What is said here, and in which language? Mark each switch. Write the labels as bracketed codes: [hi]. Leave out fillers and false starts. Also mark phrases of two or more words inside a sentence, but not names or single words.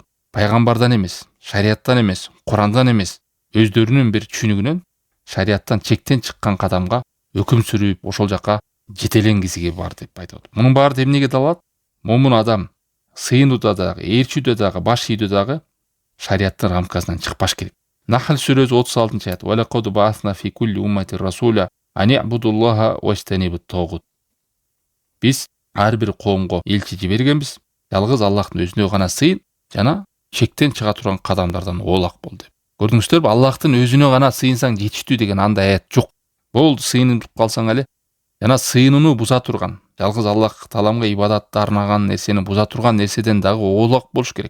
[ky] Пайгамбардан эмес, шарияттан эмес, Курандан эмес, өздөрүнүн бир түшүнүгүнөн шарияттан чектен чыккан кадамга өкүм сүрүп, ошол жака жетеленгизи бар деп айтат. Мунун баары эмнеге далат? Момун адам сыйынууда дагы, ээрчүүдө дагы, баш ийүүдө дагы шарияттын рамкасынан чыкпаш керек. Нахл сүрөсү 36-аят. [ar] ولقد بعثنا في كل أمة رسولا أن اعبدوا الله واجتنبوا الطاغوت. [ky] Биз ар бир коомго элчи жибергенбиз. Жалгыз Аллахтын өзүнө гана сыйын жана чектен чыга турган кадамдардан оолак бол деп. Көрдүңүздөрбү? Аллахтын өзүнө гана сыйынсаң жетиштүү деген андай аят жок. Болду, сыйынып калсаң эле жана сыйынууну буза турган, жалгыз Аллах Тааламга ибадатты арнаган нерсени буза турган нерседен дагы оолак болуш керек.